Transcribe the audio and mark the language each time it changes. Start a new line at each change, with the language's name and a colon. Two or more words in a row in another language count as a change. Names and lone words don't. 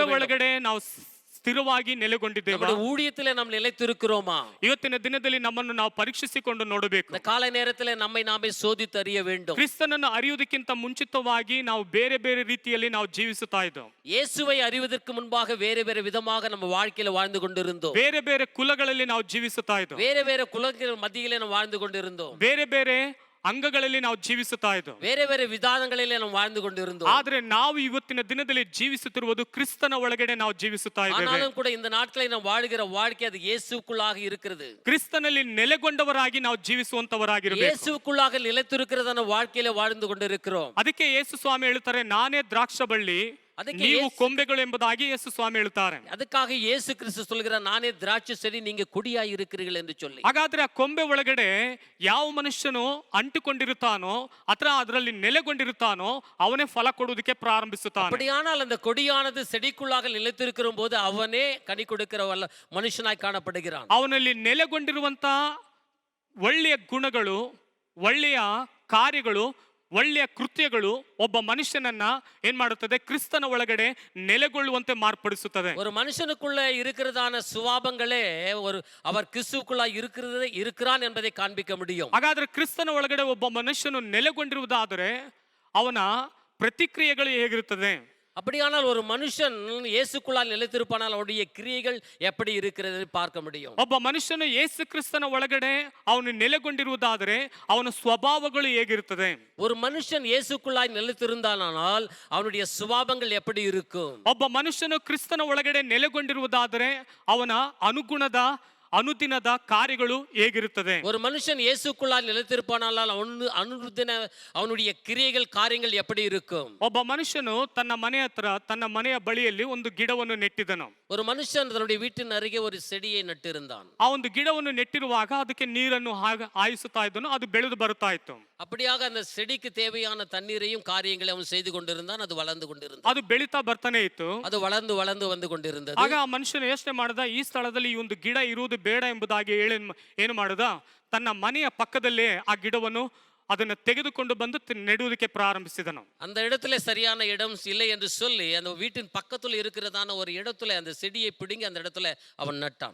Kannada: ಸೇವೆ ಒಳಗಡೆ ನಾವು ಸ್ಥಿರವಾಗಿ ನೆಲೆಗೊಂಡಿದ್ದೇವಾ?
Tamil: ನಮ್ಮ ஊழியத்திலே நாம் நிலைத்திருக்கிறோமா?
Kannada: ಇವತ್ತಿನ ದಿನದಲ್ಲಿ ನಮ್ಮನ್ನು ನಾವು ಪರೀಕ್ಷಿಸಿಕೊಂಡು ನೋಡಬೇಕು.
Tamil: இந்த காலை நேரத்திலே நம்மை நாமே சோதித்து அறிய வேண்டும்.
Kannada: ಕ್ರಿಸ್ತನನ್ನು ಅರಿಯುವುದಕ್ಕಿಂತ ಮುಂಚಿತವಾಗಿ ನಾವು ಬೇರೆ ಬೇರೆ ರೀತಿಯಲ್ಲಿ ನಾವು ಜೀವಿಸುತ್ತಾ ಇದ್ದೆವು.
Tamil: இயேசுவை அறிவதற்கு முன்பாக வேறு வேறு விதமாக நம்ம வாழ்க்கையில வாழ்ந்து கொண்டிருந்தோம்.
Kannada: ಬೇರೆ ಬೇರೆ ಕುಲಗಳಲ್ಲಿ ನಾವು ಜೀವಿಸುತ್ತಾ ಇದ್ದೆವು.
Tamil: வேறு வேறு குலங்கள் மத்தியிலே ನಾವು வாழ்ந்து கொண்டிருந்தோம்.
Kannada: ಬೇರೆ ಬೇರೆ ಅಂಗಗಳಲ್ಲಿ ನಾವು ಜೀವಿಸುತ್ತಾ ಇದ್ದೆವು.
Tamil: வேறு வேறு விதானங்களிலே ನಾವು வாழ்ந்து கொண்டிருந்தோம்.
Kannada: ಆದರೆ ನಾವು ಇವತ್ತಿನ ದಿನದಲ್ಲಿ ಜೀವಿಸುತ್ತಿರುವುದು ಕ್ರಿಸ್ತನ ಒಳಗಡೆ ನಾವು ಜೀವಿಸುತ್ತಾ ಇದ್ದೇವೆ.
Tamil: ஆனாலும் கூட இந்த நாட்களில் நாம் வாழ்கிற வாழ்க்கை அது இயேசுவுக்குள்ளாக இருக்கிறது.
Kannada: ಕ್ರಿಸ್ತನಲ್ಲಿ ನೆಲೆಗೊಂಡವರಾಗಿ ನಾವು ಜೀವಿಸುವಂತವರಾಗಿರಬೇಕು.
Tamil: இயேசுவுக்குள்ளாக நிலைத்திருக்கிறதான வாழ்க்கையில வாழ்ந்து கொண்டிருக்கிறோம்.
Kannada: ಅದಕ್ಕೆ ಯೇಸು ಸ್ವಾಮಿ ಹೇಳ್ತಾರೆ, ನಾನೇ ದ್ರಾಕ್ಷಬಳ್ಳಿ, ನೀವು ಕೊಂಬೆಗಳು ಎಂಬುದಾಗಿ ಯೇಸು ಸ್ವಾಮಿ ಹೇಳ್ತಾರೆ.
Tamil: அதற்காக இயேசு கிறிஸ்து சொல்கிறார், நானே திராட்சை செடி, நீங்க கொடியாய் இருக்கிறீர்கள் என்று சொல்லி.
Kannada: ಹಾಗಾದ್ರೆ ಆ ಕೊಂಬೆ ಒಳಗಡೆ ಯಾವ ಮನುಷ್ಯನು ಅಂಟಿಕೊಂಡಿರುತ್ತಾನೋ ಅಥವಾ ಅದರಲ್ಲಿ ನೆಲೆಗೊಂಡಿರುತ್ತಾನೋ ಅವನೇ ಫಲ ಕೊಡುವುದಕ್ಕೆ ಪ್ರಾರಂಭಿಸುತ್ತಾನೆ.
Tamil: அப்படியானால் அந்த கொடியானது செடிக்குள்ளாக நிலைத்திருக்கிற போது அவனே கனி கொடுக்கிற மனுஷனாய் காணப்படுகிறான்.
Kannada: ಅವನಲ್ಲಿ ನೆಲೆಗೊಂಡಿರುವಂತ ಒಳ್ಳೆಯ ಗುಣಗಳು, ಒಳ್ಳೆಯ ಕಾರ್ಯಗಳು, ಒಳ್ಳೆಯ ಕೃತ್ಯಗಳು ಒಬ್ಬ ಮನುಷ್ಯನನ್ನ ಏನ್ ಮಾಡುತ್ತದೆ? ಕ್ರಿಸ್ತನ ಒಳಗಡೆ ನೆಲೆಗೊಳ್ಳುವಂತೆ ಮಾರ್ಪಡಿಸುತ್ತದೆ.
Tamil: ஒரு மனுஷனுக்குள்ள இருக்கிறதான சுபாவங்களே அவர் கிறிஸ்துவுக்குள்ள இருக்கிறான் என்பதை காண்பிக்க முடியும்.
Kannada: ಹಾಗಾದ್ರೆ ಕ್ರಿಸ್ತನ ಒಳಗಡೆ ಒಬ್ಬ ಮನುಷ್ಯನು ನೆಲೆಗೊಂಡಿರುವುದಾದರೆ ಅವನ ಪ್ರತಿಕ್ರಿಯೆಗಳು ಹೇಗಿರುತ್ತದೆ?
Tamil: அப்படியானால் ஒரு மனுஷன் இயேசுக்குள்ளால் நிலைத்திருப்பானால் அவருடைய கிரியைகள் எப்படி இருக்கிறது பார்க்க முடியும்.
Kannada: ಒಬ್ಬ ಮನುಷ್ಯನು ಯೇಸು ಕ್ರಿಸ್ತನ ಒಳಗಡೆ ಅವನು ನೆಲೆಗೊಂಡಿರುವುದಾದರೆ ಅವನ ಸ್ವಭಾವಗಳು ಹೇಗಿರುತ್ತದೆ?
Tamil: ஒரு மனுஷன் இயேசுக்குள்ளாய் நிலைத்திருந்தானால் அவனுடைய சுபாவங்கள் எப்படி இருக்கும்?
Kannada: ಒಬ್ಬ ಮನುಷ್ಯನು ಕ್ರಿಸ್ತನ ಒಳಗಡೆ ನೆಲೆಗೊಂಡಿರುವುದಾದರೆ ಅವನ ಅನುದಿನದ ಕಾರ್ಯಗಳು ಹೇಗಿರುತ್ತದೆ?
Tamil: ஒரு மனுஷன் இயேசுக்குள்ளாய் நிலைத்திருப்பானால் அனுதின அவனுடைய கிரியைகள் காரியங்கள் எப்படி இருக்கும்?
Kannada: ಒಬ್ಬ ಮನುಷ್ಯನು ತನ್ನ ಮನೆ ಹತ್ರ, ತನ್ನ ಮನೆಯ ಬಳಿಯಲ್ಲಿ ಒಂದು ಗಿಡವನ್ನು ನೆಟ್ಟಿದನು.
Tamil: ஒரு மனுஷன் தன்னுடைய வீட்டின் அருகே ஒரு செடியை நட்டிருந்தான்.
Kannada: ಆ ಒಂದು ಗಿಡವನ್ನು ನೆಟ್ಟಿರುವಾಗ ಅದಕ್ಕೆ ನೀರನ್ನು ಹಾಯಿಸುತ್ತಾ ಇದ್ದನು, ಅದು ಬೆಳೆದು ಬರುತ್ತಾ ಇತ್ತು.
Tamil: அப்படியாக அந்த செடிக்கு தேவையான தண்ணீரையும் காரியங்களை அவன் செய்து கொண்டிருந்தான். அது வளர்ந்து கொண்டிருந்தது.
Kannada: ಅದು ಬೆಳೀತಾ ಬರ್ತಾನೆ ಇತ್ತು.
Tamil: ಅದು வளர்ந்து வந்து கொண்டிருந்தது.
Kannada: ಆಗ ಆ ಮನುಷ್ಯನು ಯೋಚನೆ ಮಾಡಿದ, ಈ ಸ್ಥಳದಲ್ಲಿ ಈ ಒಂದು ಗಿಡ ಇರುವುದು ಬೇಡ ಎಂಬುದಾಗಿ ಹೇಳಿ ಏನು ಮಾಡಿದ? ತನ್ನ ಮನೆಯ ಪಕ್ಕದಲ್ಲೇ ಆ ಗಿಡವನ್ನು ಅದನ್ನು ತೆಗೆದುಕೊಂಡು ಬಂದು ನೆಡುವುದಕ್ಕೆ ಪ್ರಾರಂಭಿಸಿದನು.
Tamil: அந்த இடத்துல சரியான இடம் இல்லை என்று சொல்லி அந்த வீட்டின் பக்கத்துல இருக்கிறதான ஒரு இடத்துல அந்த செடியை பிடுங்கி அந்த இடத்துல அவன் நட்டான்.